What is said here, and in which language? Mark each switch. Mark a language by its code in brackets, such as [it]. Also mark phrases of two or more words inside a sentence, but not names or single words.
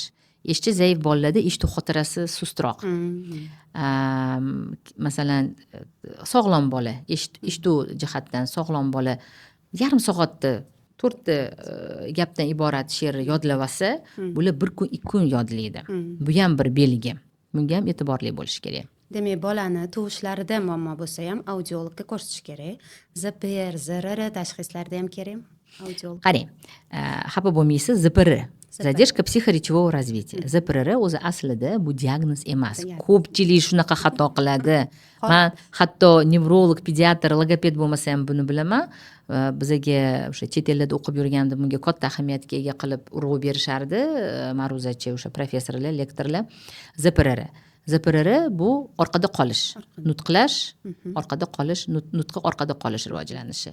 [uz] Eshitish zaif bolalarda eshituv xotirasi sustroq. Masalan, sog'lom bola, eshituv jihatdan sog'lom bola yarim soatda 4 ta gapdan iborat she'rni yodlab olsa, bular 1 kun, 2 kun yodlaydi. Bu ham bir belgi. Bunga ham e'tiborli bo'lish kerak. Demak, bolani tug'ishlarida muammo bo'lsa ham audiologga ko'rsatish kerak. ZPR, ZRR tashxislarida ham kerakmi audiolog? Qarang, xafa bo'lmaysiz, ZPR. [ru] Задержка психоречевого развития. [uz] ZPR o'zi aslida bu diagnoz emas. Ko'pchilik shunaqa xato qiladi. Men hatto nevrolog, pediatr, logoped bo'lmasa ham buni bilaman. Bizaga o'sha chet ellarda o'qib yurganda bunga katta ahamiyatga ega qilib urg'u berishardi. Ma'ruzachi o'sha professorlar, lektorlar. ZPR bu orqada qolish, nutqlash, orqada qolish, nutqi orqada qolish rivojlanishi.